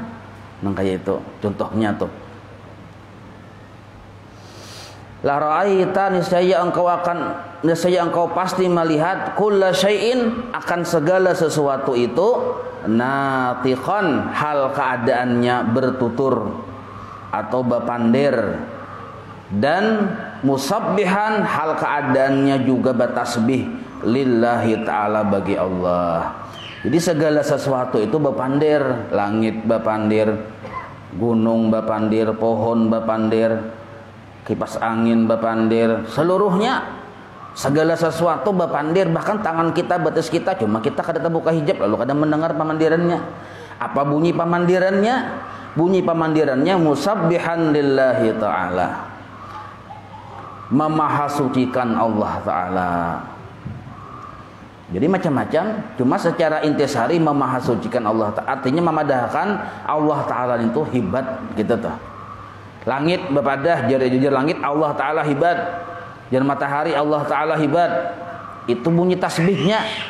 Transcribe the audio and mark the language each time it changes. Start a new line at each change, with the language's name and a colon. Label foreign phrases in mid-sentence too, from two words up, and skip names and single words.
Banjar: Nah, kayak itu contohnya tuh.
Arabic: لرأيت,
Banjar: niscaya engkau pasti melihat
Arabic: كل شيء,
Banjar: akan segala sesuatu itu, natiqan, hal keadaannya bertutur atau bapandir, dan musabbihan, hal keadaannya juga bertasbih
Arabic: لله تعالى,
Banjar: bagi Allah. Jadi segala sesuatu itu bapandir, langit bapandir, gunung bapandir, pohon bapandir, kipas angin bapandir, seluruhnya segala sesuatu bapandir. Bahkan tangan kita, batas kita, cuma kita kadang buka hijab lalu kadang mendengar pamandirannya. Apa bunyi pamandirannya? Bunyi pamandirannya
Arabic: مسبحا لله تعالى,
Banjar: memahasucikan Allah Ta'ala. Jadi macam-macam, cuma secara intisari memahasucikan Allah Ta'ala, artinya memadahkan Allah Ta'ala itu hebat gitu tuh. Langit bepadah, jari-jari langit Allah Ta'ala hebat, dan matahari Allah Ta'ala hebat. Itu bunyi tasbihnya.